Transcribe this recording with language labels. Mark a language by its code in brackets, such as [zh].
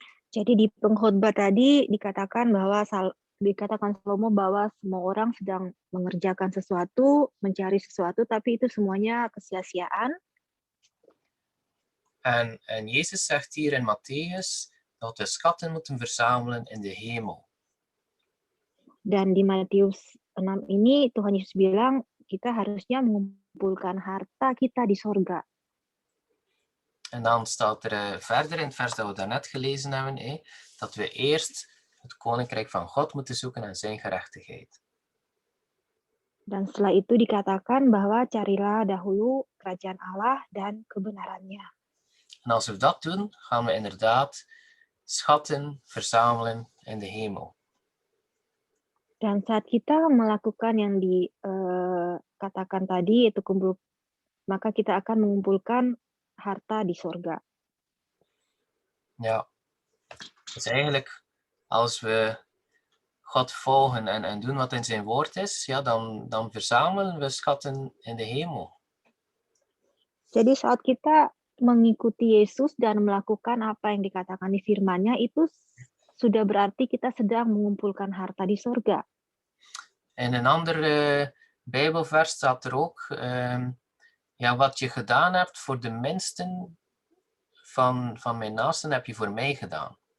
[id] Jadi di pengkhotbah tadi dikatakan Salomo bahwa semua orang sedang mengerjakan sesuatu, mencari sesuatu, tapi itu semuanya kesia-siaan. [nl] En Jezus zegt hier in Matthäus dat we schatten moeten verzamelen in de hemel. [id] Dan di Matius 6 ini Tuhan Yesus bilang kita harusnya mengumpulkan harta kita di sorga. [nl] En dan staat er verder in het vers dat we daarnet gelezen hebben, dat we eerst het koninkrijk van God moeten zoeken en zijn gerechtigheid. [id] Dan setelah itu dikatakan bahwa carilah dahulu kerajaan Allah dan kebenarannya. [nl] En als we dat doen, gaan we inderdaad schatten verzamelen in de hemel. [id] Dan saat kita melakukan yang dikatakan tadi, yaitu maka kita akan mengumpulkan harta di sorga. [nl] Ja, dus eigenlijk als we God volgen en doen wat in zijn woord is, ja, dan verzamelen we schatten in de hemel. [id] Jadi saat kita mengikuti Yesus dan melakukan apa yang dikatakan di firman-Nya, itu sudah berarti kita sedang mengumpulkan harta di sorga. [nl] In een ander Bijbelvers staat er ook, wat je gedaan hebt voor de minsten van mijn naasten, heb je voor mij gedaan.